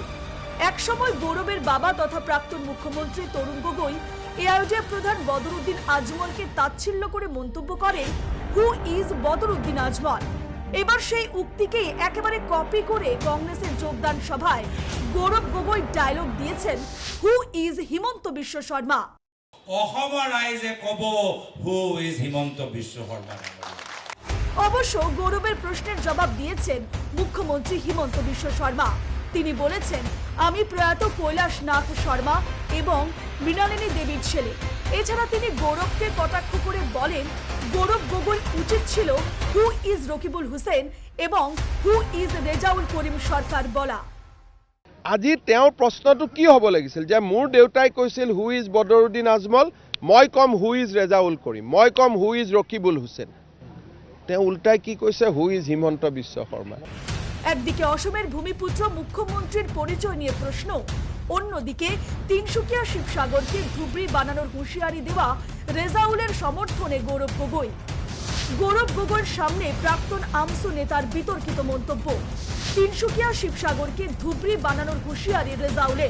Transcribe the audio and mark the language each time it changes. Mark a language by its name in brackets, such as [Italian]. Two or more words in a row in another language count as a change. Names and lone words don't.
[Bangla] একসময় গৌরবের বাবা তথা প্রাক্তন মুখ্যমন্ত্রী তরুণ গগৈ এআইইউডিএফ প্রধান বদরুদ্দিন আজমলকে তাচ্ছিল্য করে মন্তব্য করেন, [English] Who is Badruddin Ajmal. [Bangla] এবার সেই উক্তিকে একেবারে কপি করে কংগ্রেসের যোগদান সভায় গৌরব গগৈ ডায়লগ দিয়েছেন, [English] Who is Himanta Biswa Sarma. [Assamese] অসমৰ ৰাইজে কব, [English] Who is Himanta Biswa Sarma. [Bangla] অবশ্য গৌরবের প্রশ্নের জবাব দিয়েছেন মুখ্যমন্ত্রী হিমন্ত বিশ্ব শর্মা। তিনি বলেছেন, আমি প্রয়াত কৈলাসনাথ শর্মা এবং মৃণালিনী দেবীর ছেলে। এছাড়া তিনি গৌরবকে কটাক্ষ করে বলেন, গৌরব গগৈ উচিত ছিল [English] Who is Rakibul Hussain [Bangla] এবং [English] Who is Rezaul Karim Sarkar [Bangla] বলা। [Assamese] আজি তেওঁৰ প্ৰশ্নটো কি হ'ব লাগিছিল যে মোৰ দেউতাই কৈছিল [English] Who is Badruddin Ajmal, [Assamese] মই কম [English] Who is Rezaul Karim, [Assamese] মই কম [English] Who is Rakibul Hussain. [Assamese] তেওঁ উল্টাই কি কৈছে, [English] Who is Himanta Biswa Sarma. [Bangla] একদিকে অসমের ভূমিপুত্র মুখ্যমন্ত্রীর পরিচয় নিয়ে প্রশ্ন, অন্যদিকে তিনসুকিয়া শিবসাগরকে ধুবড়ি বানানোর হুঁশিয়ারি দেওয়া রেজাউলের সমর্থনে গৌরব গগৈ। গৌরব গগৈর সামনে প্রাক্তন আমসু নেতার বিতর্কিত মন্তব্য, তিনসুকিয়া শিবসাগরকে ধুবড়ি বানানোর হুঁশিয়ারি রেজাউলের।